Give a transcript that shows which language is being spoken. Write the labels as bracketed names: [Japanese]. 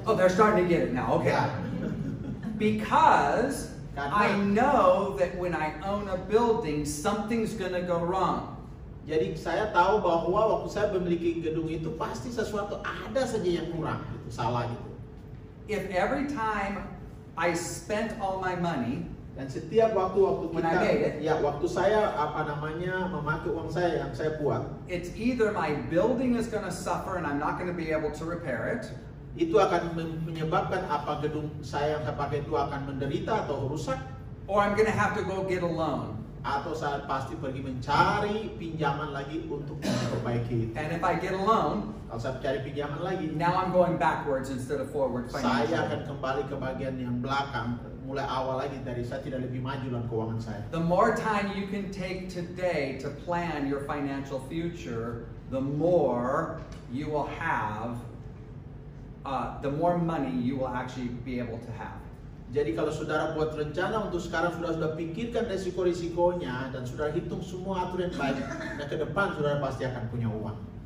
[English] Oh, they're starting to get it now. Okay. [Indonesian] Ya. [English] Because I know that when I own a building, something's going to go wrong. [Indonesian] Jadi saya tahu bahwa waktu saya memiliki gedung itu pasti sesuatu ada saja yang kurang, gitu, salah gitu. [English] If every time I spent all my money, [Indonesian] Dan setiap waktu [English] When I made it. [Indonesian] waktu saya memakai uang saya yang saya buat, [English] it's either my building is going to suffer and I'm not going to be able to repair it, [Indonesian] itu akan menyebabkan apa gedung saya yang saya pakai itu akan menderita atau rusak, [English] or I'm going to have to go get a loan. [Indonesian] atau saya pasti pergi mencari pinjaman lagi untuk memperbaiki itu. [English] And if I get a loan, [Indonesian] Kalau saya cari pinjaman lagi, [English] now I'm going backwards instead of forward [Indonesian] saya [English] financially. [Indonesian] akan kembali ke bagian yang belakang, mulai awal lagi dari saya tidak lebih maju dalam keuangan saya. [English] The more time you can take today to plan your financial future, the more you will have, the more money you will actually be able to have. [Indonesian] Jadi kalau saudara buat rencana untuk sekarang, sudah pikirkan resiko-risikonya dan sudah hitung semua aturan baik, dan ke depan saudara pasti akan punya uang.